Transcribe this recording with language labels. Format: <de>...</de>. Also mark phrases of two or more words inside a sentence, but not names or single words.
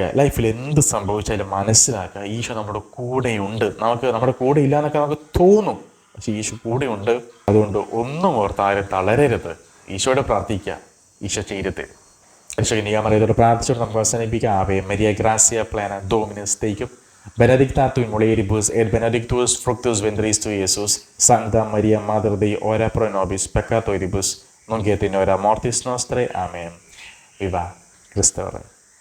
<ml>ലൈഫിൽ എന്ത് സംഭവിച്ചാലും മനസ്സിലാക്കുക ഈശോ നമ്മുടെ കൂടെയുണ്ട്. നമ്മുടെ കൂടെ ഇല്ല എന്നൊക്കെ നമുക്ക് തോന്നും, പക്ഷേ ഈശോ കൂടെയുണ്ട്. അതുകൊണ്ട് ഒന്നും ഓർത്ത് ആരും തളരരുത്. ഈശോയോട് പ്രാർത്ഥിക്കുക, ഈശോ ചെയ്യരുത്. ഈശോയോട് പ്രാർത്ഥിച്ചോട് നമുക്ക് അവസാനിപ്പിക്കാം.</ml> <la>Ave Maria gratia plena Dominus tecum Benedicta in mulieribus et benedictus fructus ventris tui, Iesus. Sancta Maria, Mater Dei, ora pro nobis peccatoribus, nunc et in hora mortis nostrae. Amen. Viva Christus.</la>